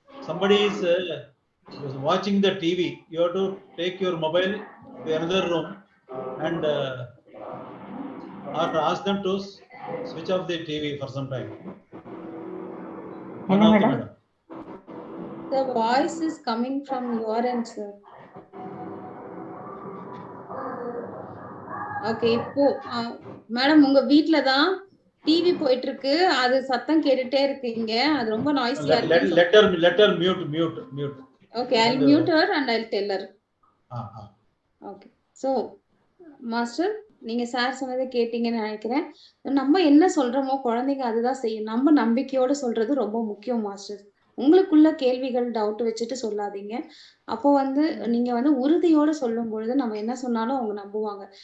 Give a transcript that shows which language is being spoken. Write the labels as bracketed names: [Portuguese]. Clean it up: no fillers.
[English] Somebody is watching the TV. You have to take your mobile to another room and or ask them to switch off the TV for some time. Madam? The voice is coming from your end, sir. [Tamil] Okay, இப்போ madam உங்க வீட்ல தான் TV போயிட்டு இருக்கு, அது சத்தம் கேட்டுட்டே இருக்கீங்க, அது ரொம்ப நாய்ஸியா இருக்கு. [English] Let her mute. Okay, I'll mute her and I'll tell her. Okay. [Tamil] So, master, நீங்க சார் சொன்னதை கேட்டீங்கன்னு நினைக்கிறேன். நம்ம என்ன சொல்றோமோ குழந்தைங்க அதுதான் செய்யும். நம்ம நம்பிக்கையோட சொல்றது ரொம்ப முக்கியம் மாஸ்டர். உங்களுக்குள்ள கேள்விகள் டவுட் வச்சுட்டு சொல்லாதீங்க. அப்போ வந்து நீங்க வந்து உறுதியோட சொல்லும் பொழுது நம்ம என்ன சொன்னாலும் அவங்க நம்புவாங்க.